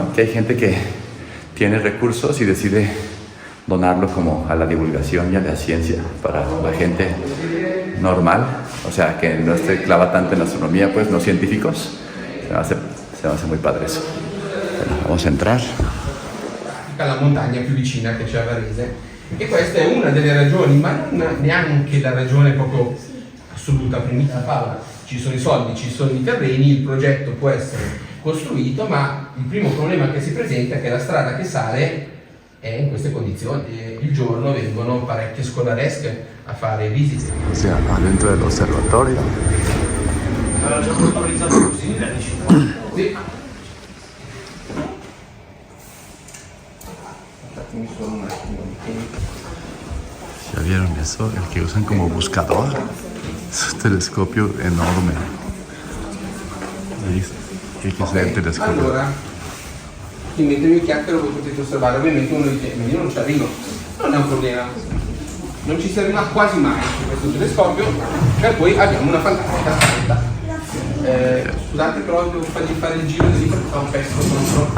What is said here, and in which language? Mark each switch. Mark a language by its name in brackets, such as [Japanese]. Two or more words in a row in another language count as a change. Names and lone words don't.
[Spanish] Que hay gente que tiene recursos y decide donarlo como a la divulgación y a la ciencia para la gente normal, o sea, que no se clava tanto en astronomía, pues, no científicos. Se me hace muy padre eso. Bueno, vamos a entrar. [Italian] la montagna più vicina che c'è a Varese, e questa è una delle ragioni, ma non neanche la ragione proprio assoluta primitiva. Ci sono i soldi, ci sono i terreni, il progetto può essere costruito, ma il primo problema che si presenta è che la strada che sale è in queste condizioni. Il giorno vengono parecchie scolaresche a fare visite. [Spanish] O sea, adentro dell'osservatorio. [Italian] Allora, già autorizzato così, sì. [Spanish] ¿Ya vieron eso? El que usan como buscador. Es un telescopio enorme. Hay que [Italian] usare il telescopio. Allora, mentre io chiacchiero voi potete osservare, ovviamente uno dice, ma io non ci arrivo. Non è un problema. Non ci si arriva quasi mai su questo telescopio, per cui abbiamo una fantastica strada. Scusate, però devo fargli fare il giro di perché fa un pezzo contro.